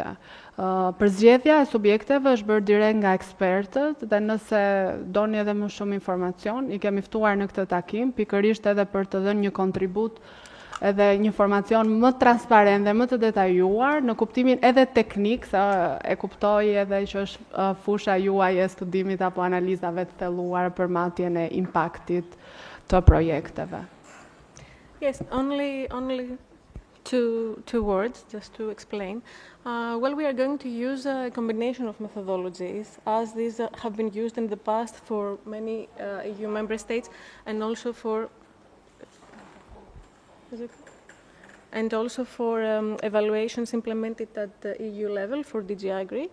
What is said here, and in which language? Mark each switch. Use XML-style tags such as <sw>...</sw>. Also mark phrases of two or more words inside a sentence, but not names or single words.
<sq>Përzgjedhja e subjekteve është bërë direkt nga ekspertët dhe nëse doni edhe më shumë informacion, i kemi ftuar në këtë takim, pikërisht edhe për të dhënë një kontribut edhe një informacion më transparent dhe më të detajuar në kuptimin edhe teknik, sa e kuptoj edhe që është fusha juaj e studimit apo analizave të thelluar për matjen e impaktit të projekteve.</sq> <en>Yes, only two words, just to explain. Well, we are going to use a combination of methodologies, as these have been used in the past for many EU member states, and also for evaluations implemented at the EU level for DG Agri.</en>